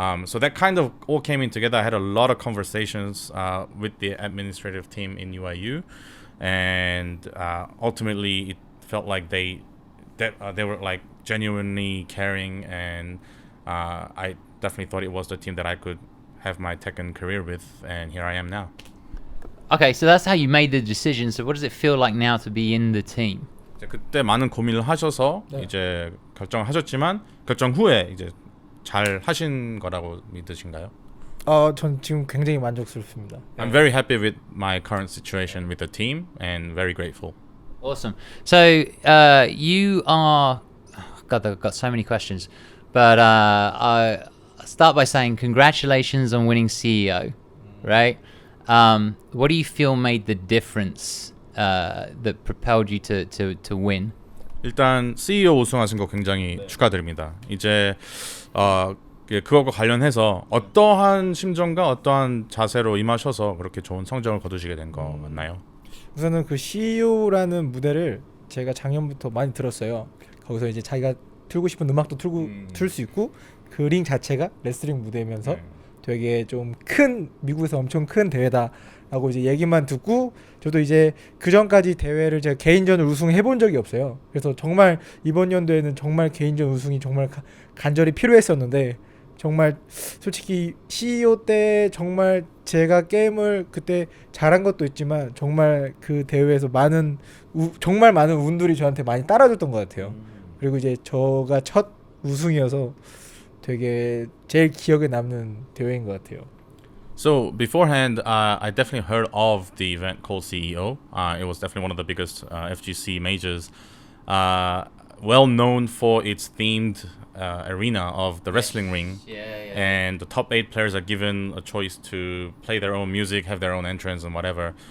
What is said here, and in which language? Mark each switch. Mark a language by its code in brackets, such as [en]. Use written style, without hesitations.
[en] So that kind of all came in together. I had a lot of conversations with the administrative team in UYU, and ultimately it felt like they were like genuinely caring, and I definitely thought it was the team that I could have my Tekken career with, and here I am now. Okay, so that's how you made the decision. So what does it feel like now to be in the team? [ko] 그때 많은 고민을 하셔서 이제 결정하셨지만 결정 후에 이제 잘 하신 거라고 믿으신가요? 전 지금 굉장히 만족스럽습니다. [en] I'm very happy with my current situation with the team and very grateful. Awesome. So you are. God, I've got so many questions, but I start by saying congratulations on winning CEO, right? What do you feel made the difference that propelled you to win? [ko] 일단 CEO 우승하신 거 굉장히 축하드립니다. 이제 그거과 관련해서 어떠한 심정과 어떠한 자세로 임하셔서 그렇게 좋은 성적을 거두시게 된 거 맞나요? 우선은 그 CEO라는 무대를 제가 작년부터 많이 들었어요. 거기서 이제 자기가 틀고 싶은 음악도 틀 수 있고 그 링 자체가 레슬링 무대면서 되게 좀 큰 미국에서 엄청 큰 대회다라고 이제 얘기만 듣고 저도 이제 그 전까지 대회를 제가 개인전을 우승해 본 적이 없어요. 그래서 정말 이번 연도에는 정말 개인전 우승이 정말 간절히 필요했었는데 정말 솔직히 CEO 때 정말 제가 게임을 그때 잘한 것도 있지만 정말 그 대회에서 정말 많은 운들이 저한테 많이 따라줬던 것 같아요. 그리고 이제 저가 첫 우승이어서 되게 제일 기억에 남는 대회인 것 같아요. [en] So beforehand, I definitely heard of the event called CEO. It was definitely one of the biggest FGC majors, well known for its themed arena of the wrestling ring. And the top 8 players are given a choice to play their own music, have their own entrance and whatever.